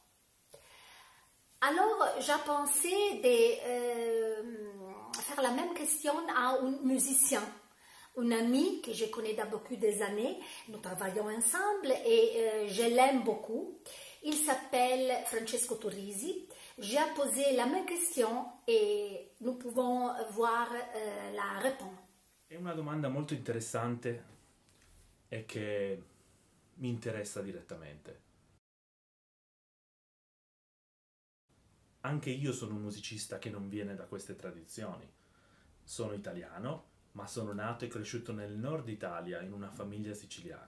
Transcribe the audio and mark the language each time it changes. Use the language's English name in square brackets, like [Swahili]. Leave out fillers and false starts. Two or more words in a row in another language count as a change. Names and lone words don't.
[French] Alors, j'ai pensé de faire la même question à un musicien. Un ami que je connais depuis beaucoup d'années, nous travaillons ensemble et je l'aime beaucoup. Il s'appelle Francesco Turrisi. J'ai posé la même question e nous pouvons voir la réponse. [Italian] È una domanda molto interessante e che mi interessa direttamente. Anche io sono un musicista che non viene da queste tradizioni. Sono italiano, ma sono nato e cresciuto nel nord Italia in una famiglia siciliana.